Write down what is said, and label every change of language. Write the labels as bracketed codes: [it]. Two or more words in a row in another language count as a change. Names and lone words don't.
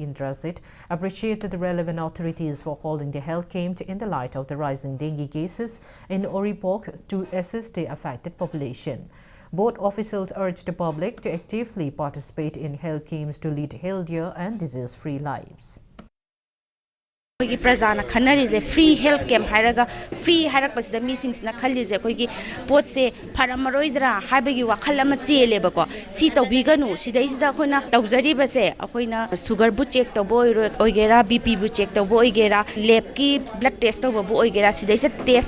[en] Indrasit appreciated the relevant authorities for holding the health camp in the light of the rising dengue cases in Oripok to assist the affected population. Both officials urged the public to actively participate in health camps to lead healthier and disease-free lives. [mni] कोई प्रजाना खन्नरी जे [en] free health camp [mni] हायरगा फ्री हायरक पसिदा मीसिंग्स ना खल्ली जे कोई पोट से फरमरोइदरा हाबगी वाखल अमा चेलेबको सी तौबिगनु सिदैसिदा अखोइना तौजरी बसे अखोइना शुगर बु चेक तौबो ओइगेरा बीपी बु चेक तौबो ओइगेरा लैब की [en] blood test [mni] तौबो बु ओइगेरा सिदैसे टेस्ट